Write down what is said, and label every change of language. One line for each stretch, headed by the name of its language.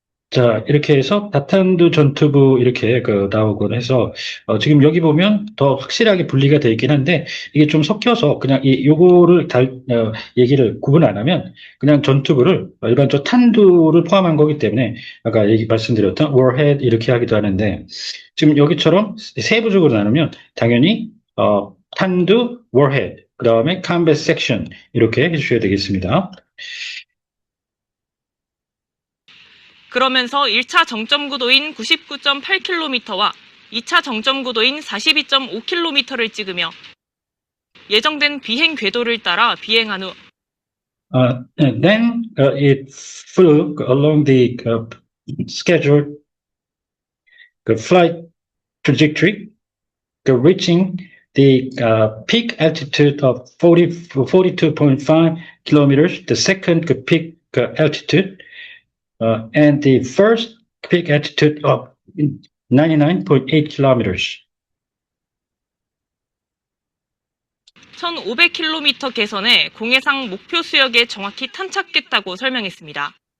Korean: 자, 이렇게 해서 다탄두 전투부 이렇게 나오곤 해서, 지금 여기 보면 더 확실하게 분리가 되어 있긴 한데, 이게 좀 섞여서 그냥 요거를 얘기를 구분 안 하면, 그냥 전투부를 일반적 탄두를 포함한 거기 때문에, 아까 말씀드렸던 warhead 이렇게 하기도 하는데, 지금 여기처럼 세부적으로 나누면, 당연히, 탄두, warhead, 그 다음에 combat section, 이렇게 해주셔야 되겠습니다. 그러면서 1차 정점 구도인 99.8km와 2차 정점 구도인 42.5km를 찍으며 예정된 비행 궤도를 따라 비행한 후
English: And then it flew along the scheduled flight trajectory, reaching the peak altitude of 42.5 kilometers, the second peak altitude, and the first peak altitude of 99.8 kilometers.
Korean: 1,500km 개선해 공해상 목표 수역에 정확히 탄착했다고 설명했습니다.